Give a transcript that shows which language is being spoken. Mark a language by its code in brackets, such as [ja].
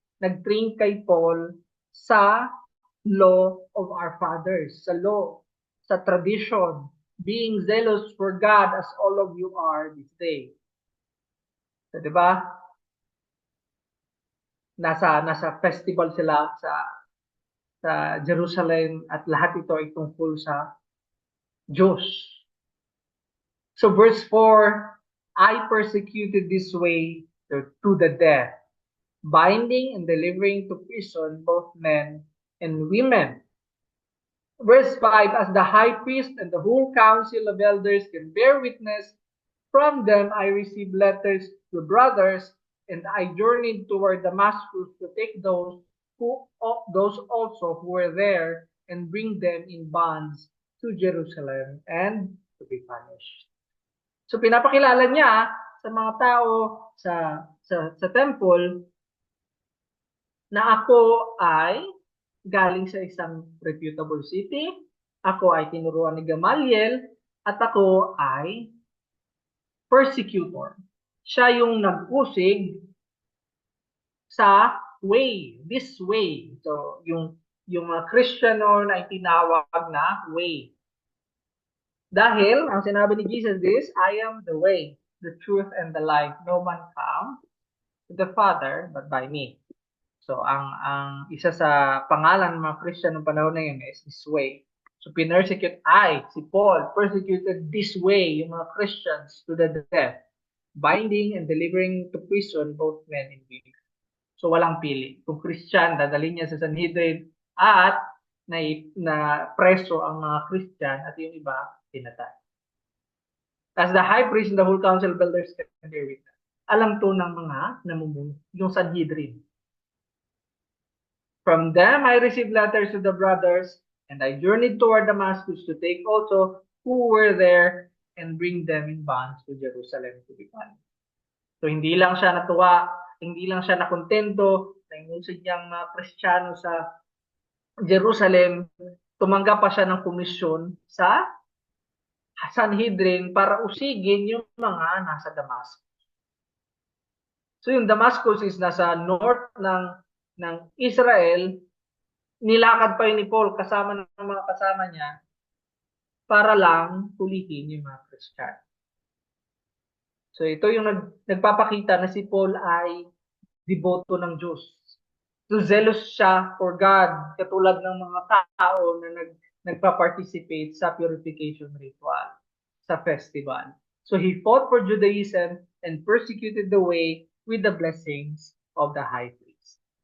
[en] Nag-train kay Paul sa law of our fathers, sa law, sa tradition, being zealous for God as all of you are this day. [tl] So, di ba? Nasa festival sila sa Jerusalem at lahat ito ay tungkol sa Diyos. [en] So verse 4, I persecuted this way to the death, binding and delivering to prison both men and women. Verse 5, as the high priest and the whole council of elders can bear witness, from them I received letters to brothers, and I journeyed toward Damascus to take those also who were there and bring them in bonds to Jerusalem and to be punished. [tl] So pinapakilala niya sa mga tao sa temple na ako ay galing sa isang reputable city, ako ay tinuruan ni Gamaliel, at ako ay persecutor. Siya yung nag-usig sa way, this way. So, yung mga Christian noon ay tinawag na way. Dahil, ang sinabi ni Jesus [en] is, I am the way, the truth, and the life. No man comes to the Father but by me. [tl] So, ang isa sa pangalan ng mga Christian ng panahon na yun is this way. [en] So, [tl] pinersecute si Paul, [en] persecuted this way yung mga Christians to the death, binding and delivering to prison both men and women. [tl] So, walang pili. Kung Christian, dadalhin niya sa Sanhedrin at na preso ang mga Christian at yung iba, pinatay. [en] As the high priest and the whole council of elders can bear witness. [tl] Alam to ng mga namumuno, yung Sanhedrin. [en] From them I received letters to the brothers, and I journeyed toward Damascus to take also who were there and bring them in bonds to Jerusalem to be punished. [tl] So hindi lang siya natuwa, hindi lang siya nakontento na inusid niyang mga Kristiyano sa Jerusalem, tumanggap pa siya ng komisyon sa Sanhedrin para usigin yung mga nasa Damascus. So yung Damascus is nasa north ng Israel. Nilakad pa yun ni Paul kasama ng mga kasama niya para lang tulihin yung mga Kristiyano. So ito yung nagpapakita na si Paul ay deboto ng Diyos. So zealous siya for God, katulad ng mga tao na nagpa-participate sa purification ritual, sa festival. [en] So he fought for Judaism and persecuted the way with the blessings of the high priest.